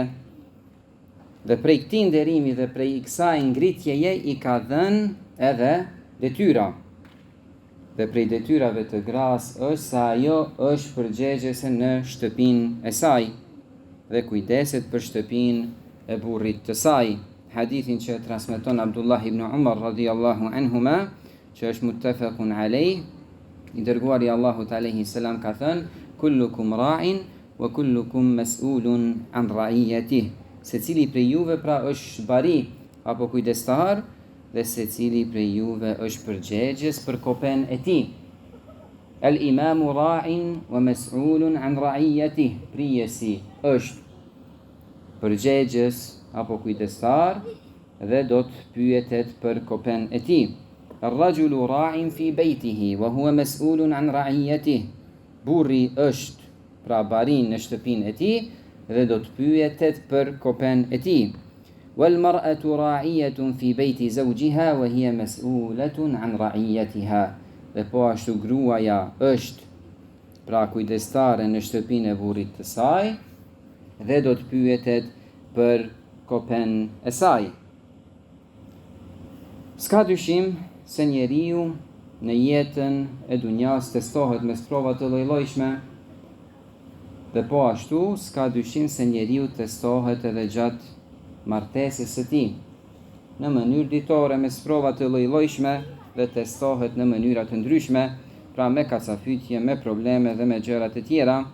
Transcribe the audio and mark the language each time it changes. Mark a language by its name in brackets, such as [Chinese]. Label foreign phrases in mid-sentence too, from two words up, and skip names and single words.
[Albanian] Dhe prej këtij nderimi dhe prej kësaj ngritjeje i ka dhënë edhe detyra. Dhe prej detyrave të gras është se ajo është përgjegjëse në shtëpinë e saj dhe kujdeset për shtëpinë e burrit të saj. Hadithin që transmeton Abdullah ibn Umar [Arabic] رضي الله عنهما, [Albanian] që është [Arabic] متفق عليه, [Albanian] i dërguari Allahut [Arabic] عليه السلام [Albanian] ka thënë, [Arabic] كلكم راع وكلكم مسؤول عن رعيته. [Albanian] Secili prej juve pra është bari apo kujdestar, dhe secili prej juve është përgjegjës për kopen e tij. [Arabic] الإمام راع ومسؤول عن رعيته. [Albanian] Prijesi është përgjegjës apo kujdestar dhe do të pyetet për kopen e tij. [Arabic] الرجل راع في بيته وهو مسؤول عن رعيته. [Albanian] Burri është pra barin në shtëpinë e tij dhe do të pyetet për kopen e tij. [Arabic] والمرأة راعية في بيت زوجها وهي مسؤولة عن رعيتها. [Albanian] Dhe po ashtu gruaja është pra kujdestare në shtëpinë e burrit të saj dhe do të pyetet për kopen e saj. S'ka dyshim se njeriu në jetën e dunjas testohet me prova të lloj-llojshme, dhe po ashtu s'ka dyshim se njeriu testohet edhe gjatë martesës së tij në mënyrë ditore me sprova të lloj-llojshme dhe testohet në mënyra të ndryshme, pra me kacafytje, me probleme dhe me gjëra të tjera.